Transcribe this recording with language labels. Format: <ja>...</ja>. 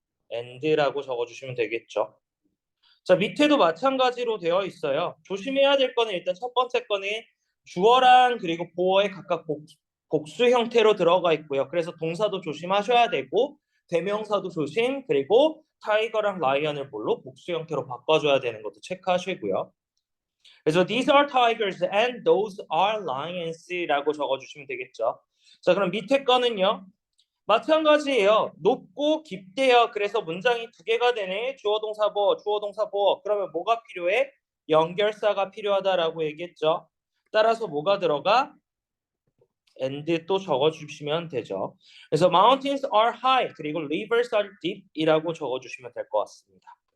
<ko>and라고 적어주시면 되겠죠. 자, 밑에도 마찬가지로 되어 있어요. 조심해야 될 거는 일단 첫 번째 거는 주어랑 그리고 보어에 각각 복수 형태로 들어가 있고요. 그래서 동사도 조심하셔야 되고 대명사도 조심, 그리고 타이거랑 라이언을 뭘로 복수 형태로 바꿔줘야 되는 것도 체크하시고요. 그래서</ko> <en>these are tigers and those are lions라고</en> <ko>적어주시면 되겠죠. 자, 그럼 밑에 거는요. 마찬가지예요. 높고 깊대요. 그래서 문장이 두 개가 되네. 주어 동사 보어, 주어 동사 보어. 그러면 뭐가 필요해? 연결사가 필요하다라고 얘기했죠. 따라서 뭐가 들어가? and 또 적어주시면 되죠. 그래서</ko> <en>mountains are high</en> <ko>그리고</ko> <en>rivers are deep</en> <ko>이라고 적어주시면 될 것 같습니다.</ko>